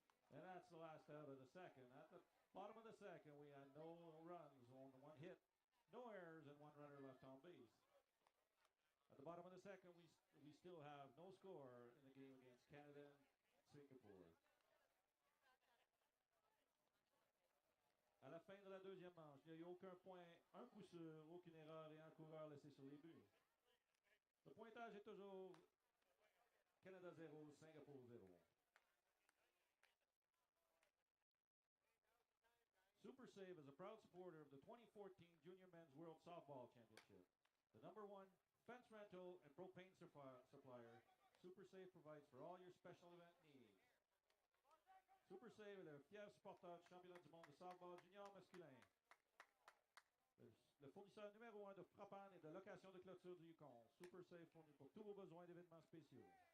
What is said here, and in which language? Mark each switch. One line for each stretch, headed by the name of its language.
English: And that's the last out of the second. At the bottom of the second, we had no runs on one hit, no errors, and one runner left on base. At the bottom of the second, we still have no score in the game against Canada and Singapore.
French: À la fin de la deuxième manche, il n'y a eu aucun point, un coup sûr, aucune erreur et un coureur laissé sur les buts. Le pointage est toujours Canada 0, Singapour 0.
English: Super Save is a proud supporter of the 2014 Junior Men's World Softball Championship. The #1 fence rental and propane supplier, Super Save provides for all your special event needs.
French: Super Save est le fier supporter du championnat du monde de softball junior masculin. Le fournisseur numéro 1 de frappane et de location de clôture du Yukon. Super Save fournit pour tous vos besoins d'événements spéciaux.